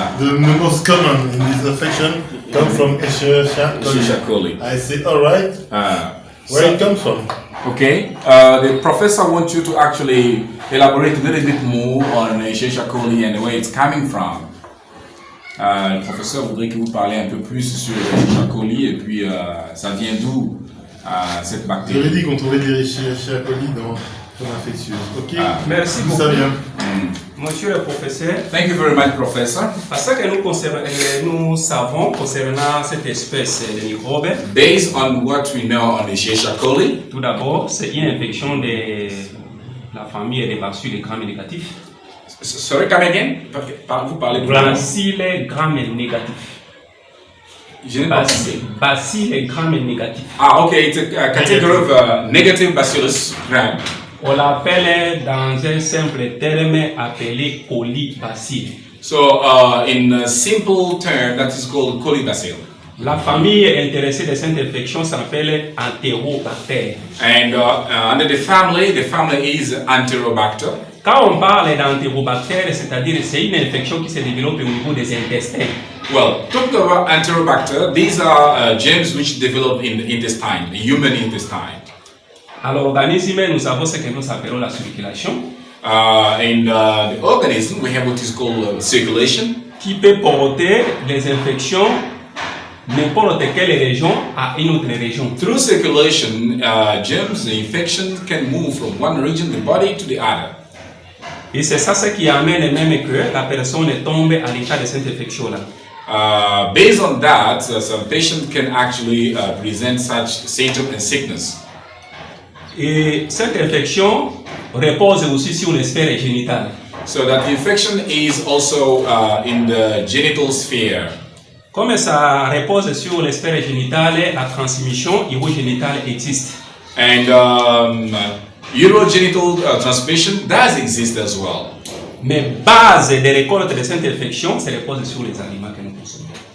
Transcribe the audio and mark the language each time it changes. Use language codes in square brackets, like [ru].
[en] The most common in this infection come from Escherichia coli. I say, all right. Where it comes from? Okay, the professor wants you to actually elaborate a little bit more on Escherichia coli and where it's coming from. [fr] Le professeur voudrait que vous parliez un peu plus sur Escherichia coli et puis ça vient d'où cette bactérie. J'avais dit qu'on trouvait des Escherichia coli dans infectieuse. Ok. Merci beaucoup. Ça vient. Monsieur le professeur. [en] Thank you very much, professor. [fr] Parce que nous savons concernant cette espèce de microbe. [en] Based on what we know on Escherichia coli. [fr] Tout d'abord, c'est une infection de la famille des bacilles gram négatifs. [en] Sorry, come again? [fr] Vous parlez de bacilles gram négatifs. Bacilles gram négatifs. [en] Ah, okay, it's a category of negative bacillus gram. [fr] On l'appelle dans un simple terme appelé colibacille. [en] So, in a simple term, that is called colibacille. [fr] La famille intéressée de cette infection s'appelle Enterobacter. [en] And under the family is Enterobacter. [fr] Quand on parle d'Enterobacter, c'est-à-dire c'est une infection qui se développe au niveau des intestins. [en] Well, talking about Enterobacter, these are germs which develop in the intestine, the human intestine. [fr] Alors, l'organisme, nous savons ce que nous appelons la circulation. [en] In the organism, we have what is called circulation. [fr] Qui peut porter les infections n'importe quelle région à une autre région. [en] Through circulation, germs, the infection can move from one region of the body to the other. [fr] Et c'est ça ce qui amène même que la personne tombe à l'état de cette infection-là. [en] Based on that, some patient can actually present such symptom and sickness. [fr] Et cette infection repose aussi sur les sphères génitales. [en] So that infection is also in the genital sphere. [fr] Comme ça repose sur les sphères génitales, la transmission urogénitale existe. [en] And urogenital transmission does exist as well. [fr] Mais base de récolte de cette infection, ça repose sur les aliments que nous consommons.